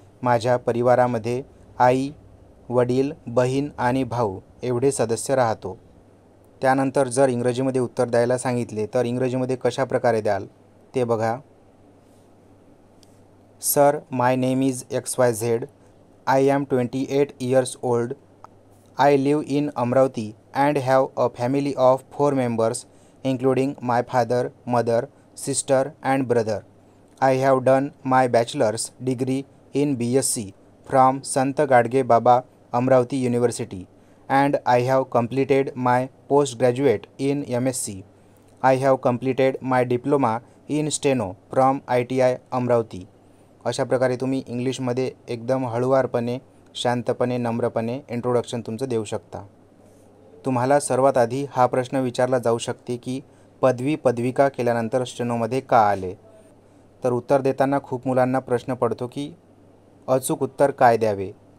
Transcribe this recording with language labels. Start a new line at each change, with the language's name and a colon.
Marathi: माझ्या परिवारामध्ये आई, वडील, बहीण आणि भाऊ एवढे सदस्य राहतो. त्यानंतर जर इंग्रजीमध्ये उत्तर द्यायला सांगितले तर इंग्रजीमध्ये कशा प्रकारे द्याल ते बघा.
English: Sir, my name is XYZ. I am 28 years old. I live in Amravati and have a family of 4 members including my father, mother, sister and brother. I have done my bachelor's degree in BSc from Sant Gadge Baba Amravati University and I have completed my postgraduate in MSc. I have completed my diploma in Steno from ITI Amravati.
Marathi: अशा प्रकारे तुम्ही इंग्लिशमध्ये एकदम हळुवारपणे, शांतपणे, नम्रपणे introduction तुमचं देऊ शकता. तुम्हाला सर्वात आधी हा प्रश्न विचारला जाऊ शकते की पदविका केल्यानंतर स्टेनोमध्ये का आले. तर उत्तर देताना खूप मुलांना प्रश्न पडतो की अचूक उत्तर काय द्यावे.